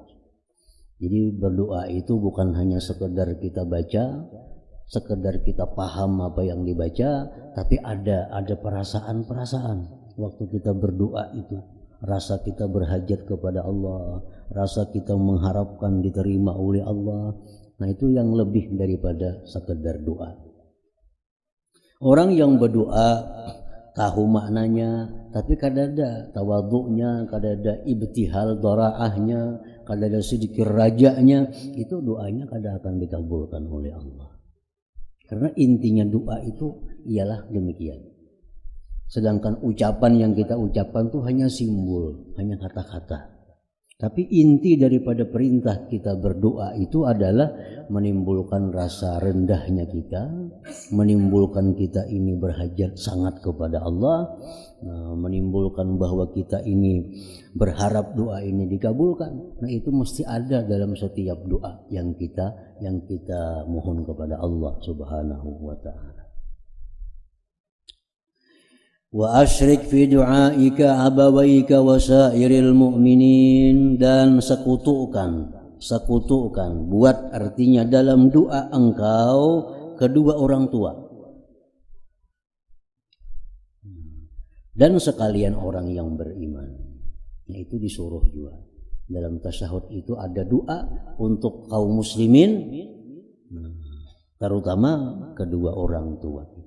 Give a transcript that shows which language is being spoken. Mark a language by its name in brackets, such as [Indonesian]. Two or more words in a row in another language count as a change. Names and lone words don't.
[Indonesian] Jadi berdoa itu bukan hanya sekedar kita baca, sekedar kita paham apa yang dibaca, tapi ada perasaan-perasaan waktu kita berdoa itu. Rasa kita berhajat kepada Allah, rasa kita mengharapkan diterima oleh Allah. Nah, itu yang lebih daripada sekedar doa. Orang yang berdoa tahu maknanya, tapi kadada tawadhu'nya, kadada ibtihal dhara'ahnya, kadada sedikit rajanya, itu doanya kadang akan dikabulkan oleh Allah. Karena intinya doa itu ialah demikian. Sedangkan ucapan yang kita ucapkan itu hanya simbol, hanya kata-kata. Tapi inti daripada perintah kita berdoa itu adalah menimbulkan rasa rendahnya kita, menimbulkan kita ini berhajat sangat kepada Allah, menimbulkan bahwa kita ini berharap doa ini dikabulkan. Nah, itu mesti ada dalam setiap doa yang kita mohon kepada Allah subhanahu wa ta'ala. [Arabic] Wa asyrik fi du'aika abawaika wa sairil mu'minin, [Indonesian] dan sekutukan, buat artinya dalam doa engkau kedua orang tua dan sekalian orang yang beriman. Nah, itu disuruh juga. Dalam tasyahud itu ada doa untuk kaum muslimin, terutama kedua orang tua kita.